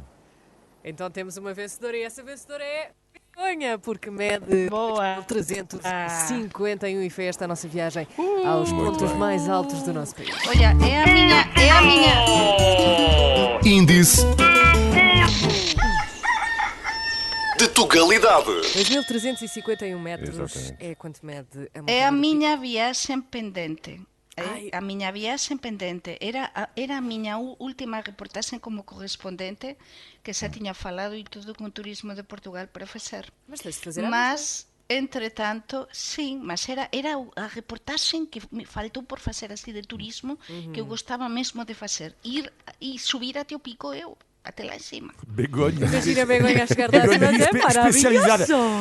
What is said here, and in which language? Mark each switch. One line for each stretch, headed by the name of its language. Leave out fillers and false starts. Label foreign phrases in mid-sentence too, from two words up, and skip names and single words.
Portuguese: Então temos uma vencedora e essa vencedora é... Begonha, porque mede 351 e foi esta a nossa viagem aos pontos mais altos do nosso país. Olha, é a minha. Índice de tugalidade. 2.351 metros. Exatamente. É quanto mede a montanha. É a minha viagem pendente.
Galician: A miña viaxe pendente era a miña última reportaxe como correspondente, que xa tiña falado e todo con turismo de Portugal para facer.
Portuguese: Mas tens de fazer
Galician: Entretanto, sim, mas era a reportaxe que me faltou por facer así de turismo, que eu gostava mesmo de facer.
Portuguese: Ir e subir até o pico até lá em cima. Begonha. Imagina a Begonha a chegar lá acima, é